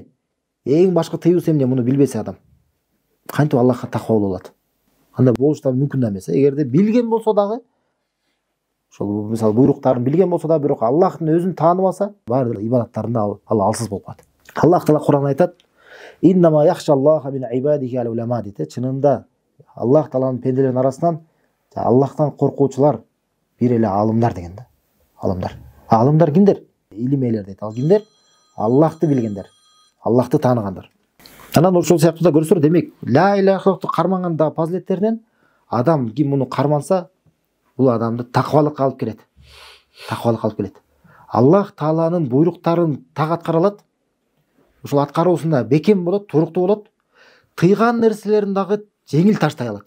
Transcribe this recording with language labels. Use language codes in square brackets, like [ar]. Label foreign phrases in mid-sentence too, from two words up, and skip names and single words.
[ky] Эң башкы тыюусу эмне? Муну билбесе адам, кантип Аллахка таква боло алат? Андай болуш да мүмкүн да эмес. Эгерде билген болсо дагы, ошол мисалы буйруктарын билген болсо да, бирок Аллахтын өзүн тааныбаса, баары ибадаттарында ал алсыз болуп калат. Аллах Таала Кур'анда айтат: [ar] "إنما يخشى الله من عباده العلماء" дейт. [ky] Чынында Аллах Тааланын пенделеринин арасынан Аллахтан коркуучулар бир эле алымдар деген да. Алымдар. Алымдар кимдер? Илим ээлер дейт. Ал кимдер? Аллахты билгендер, Аллахты тааныгандар. Анан ошол сыяктуу да көрсөөр, демек, [ar] لا إله إلا الله [ky] кармаганда фазилеттеринен адам ким муну карманса, бул адамды таквалыкка алып келет. Таквалыкка алып келет. Аллах Тааланын буйруктарын так аткара алат. Ошол аткаруусунда бекем болот, туруктуу болот. Тыйган нерселерин дагы жеңил таштай алат.